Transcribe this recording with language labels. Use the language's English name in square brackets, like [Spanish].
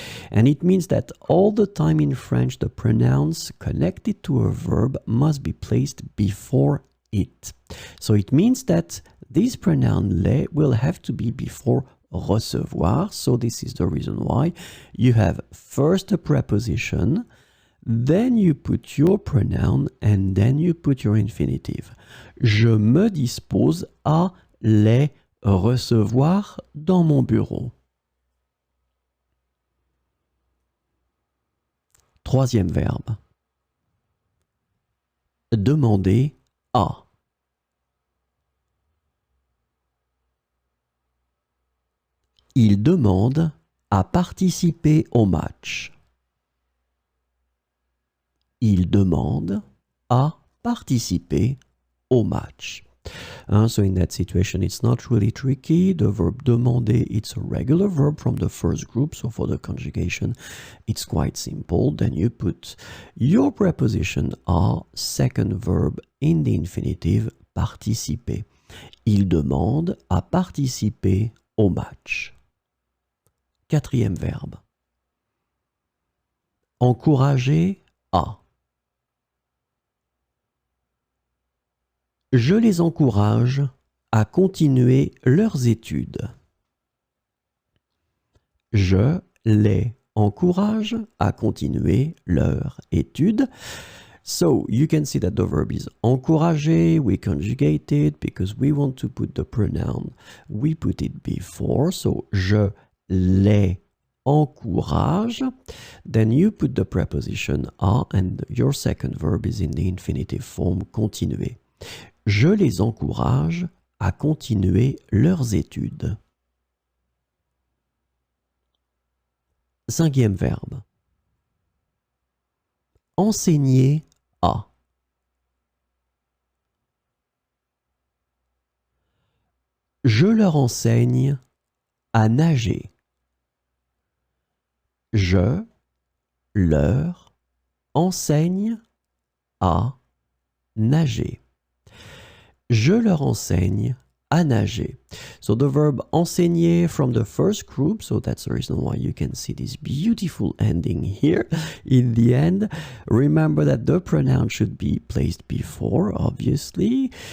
[English] And it means that all the time in French, the pronouns connected to a verb must be placed before it. So it means that this pronoun les will have to be before recevoir. So this is the reason why you have first a preposition, then you put your pronoun and then you put your infinitive. [French] Je me dispose à les recevoir dans mon bureau. Troisième verbe. Demander à. Il demande à participer au match. Il demande à participer au match. [English] So in that situation, it's not really tricky. The verb demander, it's a regular verb from the first group. So for the conjugation, it's quite simple. Then you put your preposition à, second verb in the infinitive, participer. [French] Il demande à participer au match. Quatrième verbe. Encourager à. Je les encourage à continuer leurs études. Je les encourage à continuer leurs études. [English] So you can see that the verb is encourager. We conjugate it because we want to put the pronoun. We put it before. So [French] je les encourage. [English] Then you put the preposition à and your second verb is in the infinitive form, continuer. [French] Je les encourage à continuer leurs études. Cinquième verbe. Enseigner à. Je leur enseigne à nager. Je leur enseigne à nager. Je leur enseigne à nager. [English] So the verb enseigner from the first group, so that's the reason why you can see this beautiful ending here in the end. Remember that the pronoun should be placed before, obviously.